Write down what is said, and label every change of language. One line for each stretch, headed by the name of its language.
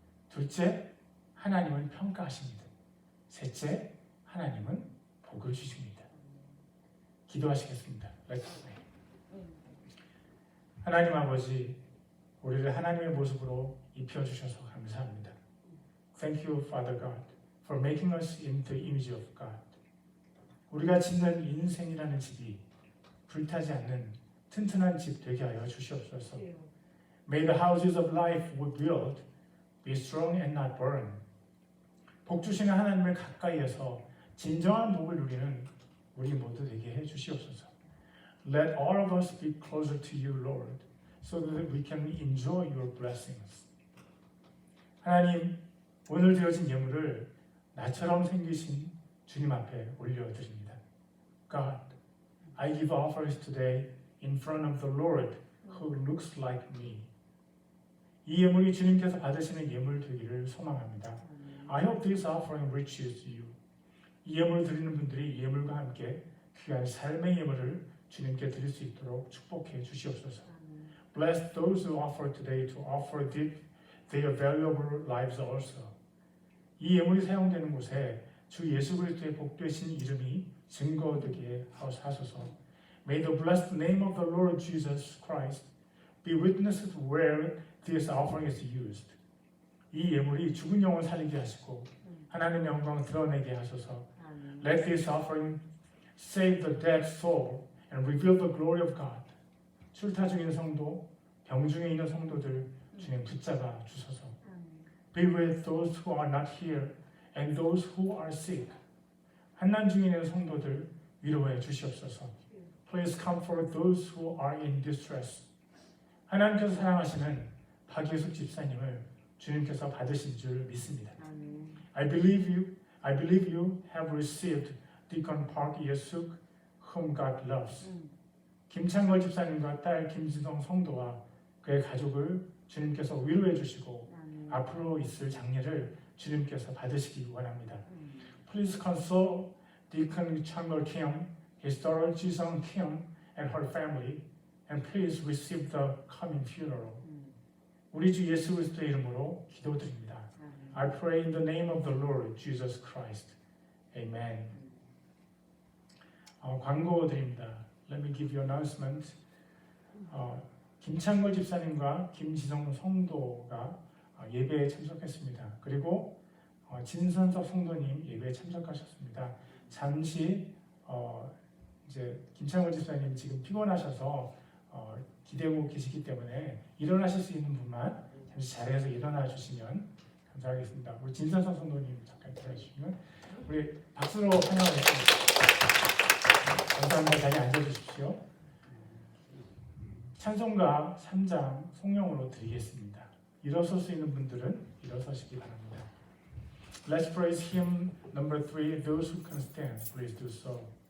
Korean: 둘째, 하나님은 평가하십니다. 셋째, 하나님은 복을 주십니다. 기도하시겠습니다. 하나님 아버지, 우리를 하나님의 모습으로 입혀주셔서 감사합니다.
English: Thank you, Father God, for making us in the image of God.
Korean: 우리가 짓는 인생이라는 집이 불타지 않는 튼튼한 집 되게 하여 주시옵소서.
English: May the houses of life we build be strong and not burn.
Korean: 복 주시는 하나님을 가까이에서 진정한 복을 누리는 우리 모두 되게 해 주시옵소서.
English: Let all of us be closer to you, Lord, so that we can enjoy your blessings.
Korean: 하나님, 오늘 드려진 예물을 나처럼 생기신 주님 앞에 올려드립니다.
English: God, I give offerings today in front of the Lord who looks like me.
Korean: 이 예물이 주님께서 받으시는 예물 되기를 소망합니다.
English: I hope this offering reaches you.
Korean: 이 예물을 드리는 분들이 이 예물과 함께 귀한 삶의 예물을 주님께 드릴 수 있도록 축복해 주시옵소서.
English: Bless those who offer today to offer their valuable lives also.
Korean: 이 예물이 사용되는 곳에 주 예수 그리스도의 복되신 이름이 증거되게 하소서.
English: May the blessed name of the Lord Jesus Christ be witnessed where this offering is used.
Korean: 이 예물이 죽은 영혼 살리게 하시고 하나님의 영광을 드러내게 하소서.
English: Let this offering save the dead soul and reveal the glory of God.
Korean: 출타 중인 성도, 병 중에 있는 성도들 주님 붙잡아 주소서.
English: Be with those who are not here and those who are sick.
Korean: 환난 중에 있는 성도들 위로해 주시옵소서.
English: Please comfort those who are in distress.
Korean: 하나님께서 사랑하시는 박예숙 집사님을 주님께서 받으신 줄 믿습니다.
English: I believe you have received Deacon Park 예숙, whom God loves.
Korean: 김창걸 집사님과 딸 김지성 성도와 그의 가족을 주님께서 위로해 주시고 앞으로 있을 장례를 주님께서 받으시기 원합니다.
English: Please console Deacon Changgol Kim, his daughter Jisung Kim, and her family, and please receive the coming funeral.
Korean: 우리 주 예수 그리스도의 이름으로 기도드립니다.
English: I pray in the name of the Lord Jesus Christ.
Korean: Amen. 광고 드립니다.
English: Let me give you an announcement.
Korean: 김창걸 집사님과 김지성 성도가 예배에 참석했습니다. 그리고 진선석 성도님 예배에 참석하셨습니다. 잠시 이제 김창걸 집사님 지금 피곤하셔서 기대고 계시기 때문에 일어나실 수 있는 분만 잠시 자리에서 일어나 주시면 감사하겠습니다. 우리 진선석 성도님 잠깐 들어가 주시면 우리 박수로 환영하겠습니다. 감사합니다. 자리에 앉아 주십시오. 찬송가 3장 송영으로 드리겠습니다. 일어설 수 있는 분들은 일어서시기 바랍니다.
English: Let's praise hymn number 3. Those who can stand, please do so.